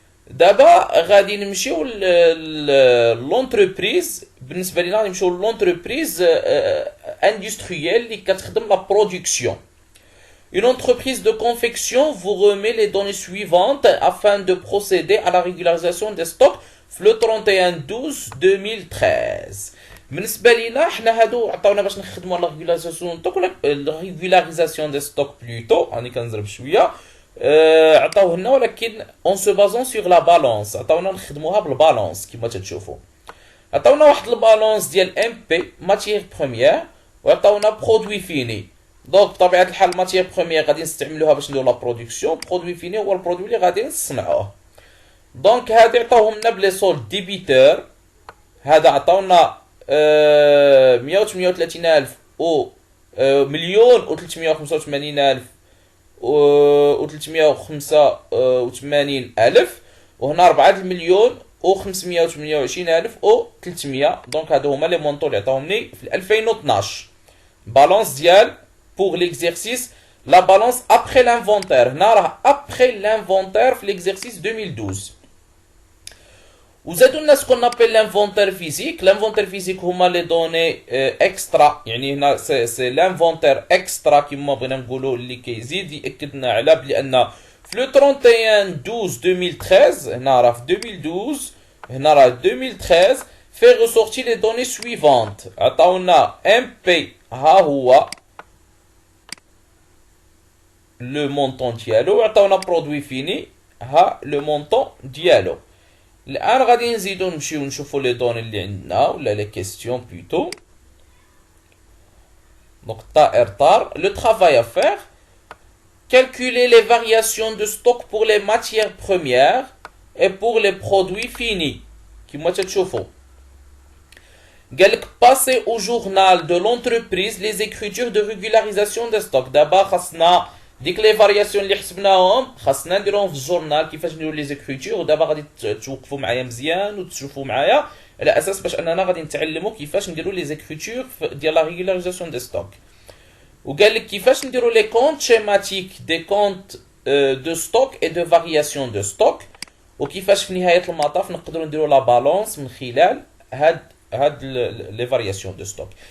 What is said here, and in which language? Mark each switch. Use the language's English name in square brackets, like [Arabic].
[Arabic] دابا غادي نمشيو لونتربريز، بالنسبه لينا غادي نمشيو لونتربريز اندستريال اللي كتخدم لا برودكسيون. [French] Une entreprise de confection vous remet les données suivantes afin de procéder à la régularisation des stocks le 31/12/2013. [Arabic] بالنسبه لينا حنا هادو عطاونا باش نخدموا لا ريغولاريزاسيون ستوك ولا ريغولاريزاسيون دي ستوك بلوتو، راني كنزرب شويه. عطاوه لنا ولكن اون سو بازون سور لا بالانس، عطاونا نخدموها بالبالانس كما تتشوفوا. عطاونا واحد البالانس ديال ام بي ماتيير بروميير، وعطاونا برودوي فيني. دونك بطبيعه الحال ماتيير بروميير غادي نستعملوها باش نديرو لا برودكسيون، برودوي فيني هو البرودوي اللي غادي نصنعوه. دونك هادي عطاوهم لنا بلي سولد ديبيتور. هذا عطاونا 138,000 و 1,385,000 و 385,000، وهنا 4,528,300. دونك هادو هما لي مونطون اللي عطاوهمني في 2012. بالانس ديال [French] pour l'exercice la balance après l'inventaire. [Arabic] هنا راه [French] après l'inventaire [Arabic] في [French] l'exercice 2012. [Arabic] وزادوا لنا سكون نابيل لانفونتير فيزيك. لانفونتير فيزيك هما لي دوني اكسترا، يعني هنا سي لانفونتير اكسترا كيما بغينا نقولوا، اللي كيزيد ياكد لنا على بلي ان في لو 31/12/2013 هنا راه في 2012 هنا راه 2013 في ريسورتي لي دوني سويفونت. عطاونا ام بي ها هو لو مونطون ديالو، وعطاونا برودوي فيني ها لو مونطون ديالو. الان غادي نزيدو نمشيو نشوفو لي دوني اللي عندنا ولا لي كيستيون بلوتو. دونك طائر طار لو [French] travail à faire calculer les variations de stock pour les matières premières et pour les produits finis. [Arabic] كما تتشوفوا قالك [French] passer au journal de l'entreprise les écritures de régularisation des stocks. [Arabic] دابا خاصنا ديك لي فارياسيون اللي حسبناهم خاصنا نديروهم في الجورنال كيفاش نديرو لي زيكريتور. ودابا غادي توقفوا معايا مزيان وتشوفوا معايا على اساس باش اننا غادي نتعلموا كيفاش نديرو لي زيكريتور ديال لا ريغولاريزاسيون دي ستوك. وقال لك كيفاش نديرو لي كونت شيماتيك دي كونت دو ستوك اي دو فارياسيون دو ستوك، وكيفاش في نهايه المطاف نقدروا نديرو لا بالانس من خلال هاد لي فارياسيون دو ستوك.